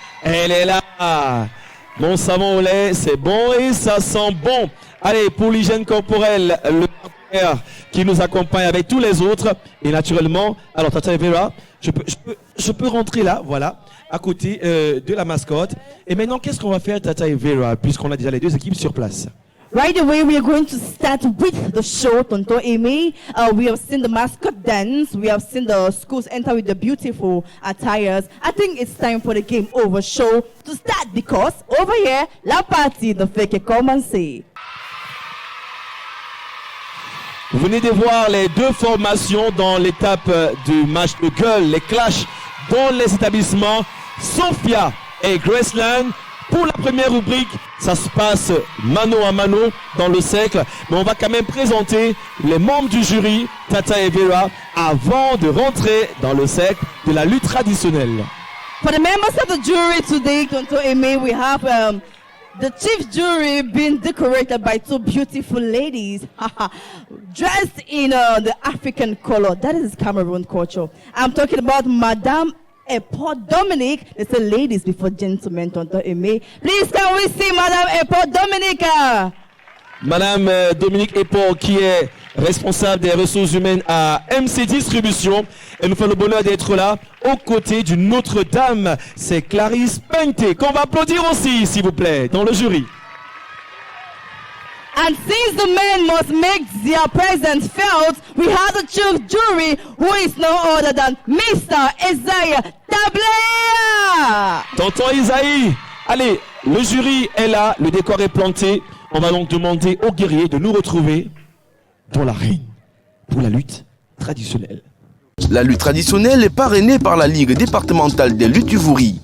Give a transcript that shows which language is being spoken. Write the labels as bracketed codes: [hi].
[fr] Elle est là. Mon savon au lait, c'est bon et ça sent bon. Allez, pour l'hygiène corporelle, le partenaire qui nous accompagne avec tous les autres. Et naturellement, alors Tata Evera, je peux rentrer là, voilà, à côté de la mascotte. Et maintenant, qu'est-ce qu'on va faire, Tata Evera, puisqu'on a déjà les deux équipes sur place? [en] Right away, we are going to start with the show, Tonto Amy. We have seen the mascot dance. We have seen the schools enter with the beautiful attires. I think it's time for the game over show to start, because over here, [fr] la partie ne fait que commencer. Vous venez de voir les deux formations dans l'étape du match de gueule, les clashs dans les établissements. Sophia et Graceland. Pour la première rubrique, ça se passe mano à mano dans le cercle. Mais on va quand même présenter les membres du jury, Tata et Vera, avant de rentrer dans le cercle de la lutte traditionnelle. [en] For the members of the jury today, Tonto Amy, we have the chief jury being decorated by two beautiful ladies dressed in the African color. That is Cameroon culture. I'm talking about Madame Epo Dominique. They say ladies before gentlemen, Tonto Aimé. Please can we see Madame Epo Dominique? [fr] Madame Dominique Epo, qui est responsable des ressources humaines à MC Distribution. Elle nous fait le bonheur d'être là aux côtés d'une autre dame. C'est Clarisse Pente, qu'on va applaudir aussi, s'il vous plaît, dans le jury. [en] And since the men must make their presence felt, we have the chief jury, who is no other than Mr. Isaiah Tablea. [fr] Tonton Isaïe, allez, le jury est là, le décor est planté. On va donc demander aux guerriers de nous retrouver dans l'arène pour la lutte traditionnelle. La lutte traditionnelle est parrainée par la Ligue départementale des luttes du Vouri.